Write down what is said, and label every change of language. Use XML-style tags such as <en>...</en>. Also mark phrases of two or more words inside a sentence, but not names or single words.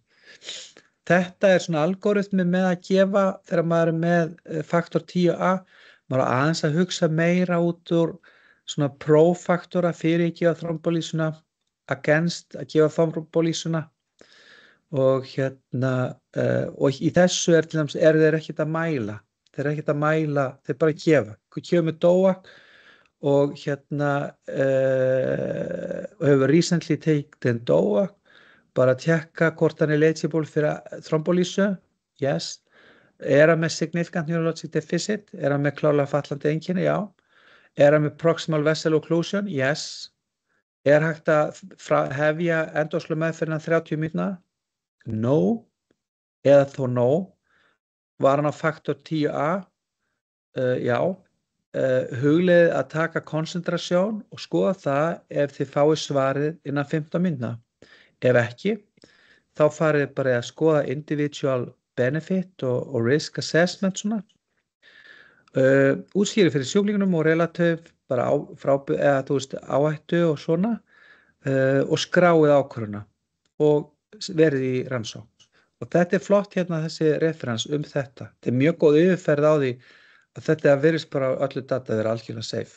<is>Þetta svona algoritmi með að gefa þegar maður er með faktor 10a, maður er aðeins að hugsa meira út úr svona pro-faktora fyrir að gefa þrombolísuna, against að gefa þrombolísuna og og í þessu til dæmis þeir ekkert að mæla. Þeir eru ekkert að mæla, þeir bara gefa. Gefa með DOAC og hefur</is> <en>recently taken DOAC,</en> <is>bara að tjekka hvort hann er eligible fyrir þrombolísu, yes. Er hann með</is> <en>significant neurologic deficit,</en> <is>er hann með klárlega fallandi einkenni, já. Er hann með</is> <en>proximal vessel occlusion,</en> <is>yes. Er hægt að hefja endoslu meðferðina 30 mínútna? No, eða þó no. Var hann á faktor 10a? Já. Hugleiðið að taka konsentrasjón og skoða það ef þið fáið svarið innan 15 mínútna. Ef ekki, þá farið bara að skoða</is> <en>individual benefit og risk assessment</en> <is>svona. Útskýrið fyrir sjúklingunum og relativ bara áhættu og svona og skráið ákvörðuna og verið í rannsókn. Og þetta flott þessi referens þetta. Þetta mjög góð yfirferð á því að þetta virðist bara öllu data vera algjörlega safe.</is>